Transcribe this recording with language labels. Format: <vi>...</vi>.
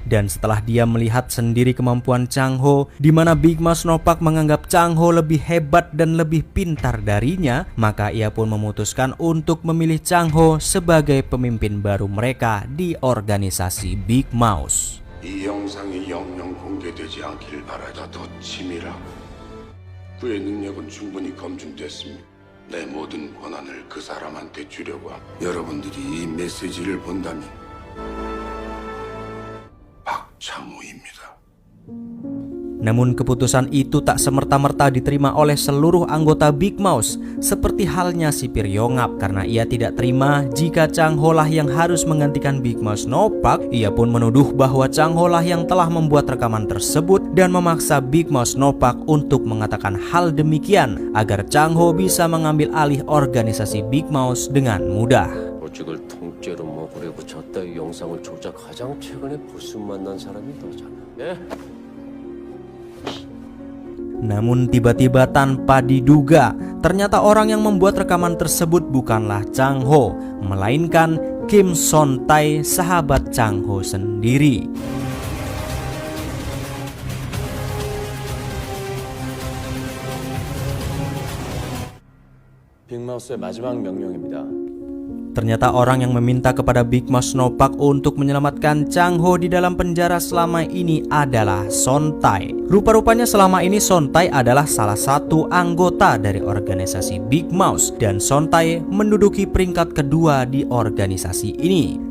<id>Dan setelah dia melihat sendiri kemampuan Chang Ho, di mana Big Mouse Snowpack menganggap Chang Ho lebih hebat dan lebih pintar darinya, maka ia pun memutuskan untuk memilih Chang Ho sebagai pemimpin baru mereka di organisasi Big Mouse.</id> <ko>이 영상이 영영 공개되지 않기를 바라다 더 치밀하고 그의 능력은 충분히 검증됐습니다. 내 모든 권한을 그 사람한테 주려고 합니다. 여러분들이 이 메시지를 본다면 박창호입니다.</ko> <id>Namun keputusan itu tak semerta-merta diterima oleh seluruh anggota Big Mouse, seperti halnya sipir Yongap. Karena ia tidak terima jika Chang Ho lah yang harus menggantikan Big Mouse Snowpack, ia pun menuduh bahwa Chang Ho lah yang telah membuat rekaman tersebut dan memaksa Big Mouse Snowpack untuk mengatakan hal demikian agar Chang Ho bisa mengambil alih organisasi Big Mouse dengan mudah.</id> <ko>조직을 통째로 먹으려고 저 따위 영상을 조작 가장 최근에 보수 만난 사람이 너잖아. 예?</ko> <id>Namun tiba-tiba tanpa diduga, ternyata orang yang membuat rekaman tersebut bukanlah Chang Ho, melainkan Kim Son Tae, sahabat Chang Ho sendiri.</id> <ko>빅마우스의 마지막 명령입니다.</ko> <id>Ternyata orang yang meminta kepada Big Mouse Snowpack untuk menyelamatkan Chang Ho di dalam penjara selama ini adalah Son Tae. Rupa-rupanya selama ini Son Tae adalah salah satu anggota dari organisasi Big Mouse dan Son Tae menduduki peringkat kedua di organisasi ini.</id>